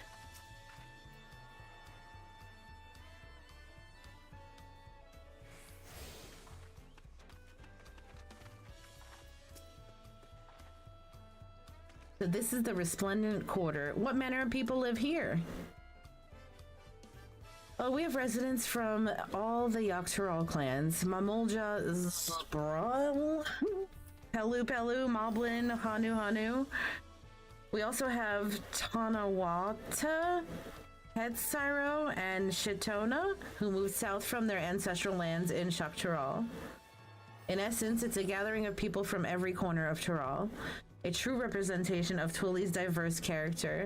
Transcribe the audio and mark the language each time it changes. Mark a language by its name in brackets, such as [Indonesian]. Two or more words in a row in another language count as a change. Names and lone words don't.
[English] So this is the Resplendent Quarter. What manner of people live here? Oh, we have residents from all the Yogg-Saron clans. Mamulja, Sprawl, Pelu Pelu, Moblin, Hanu Hanu. We also have Tanawata, Hetsyro and Shitona, who moved south from their ancestral lands in Shaktural. In essence, it's a gathering of people from every corner of Tural. A true representation of Twilly's diverse character.